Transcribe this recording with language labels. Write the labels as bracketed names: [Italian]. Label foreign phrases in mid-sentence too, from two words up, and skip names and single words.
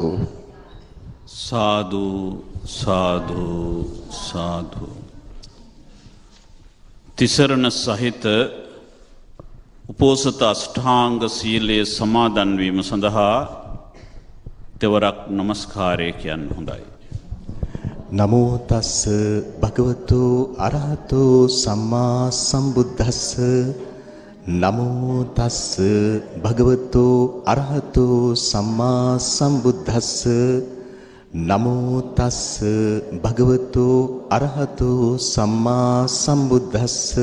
[Sinhala] සාදු සාදු සාදු. තිසරණ සහිත උපෝසත අෂ්ටාංග සීලයේ සමාදන් වීම සඳහා තෙවරක් নমස්කාරය කියන්න හොඳයි. [Pali] නමෝ තස්ස භගවතු අරහතු සම්මා සම්බුද්දස්ස නමෝ තස්ස භගවතු අරහතු සම්මා සම්බුද්දස්ස නමෝ තස්ස භගවතු අරහතු සම්මා සම්බුද්දස්ස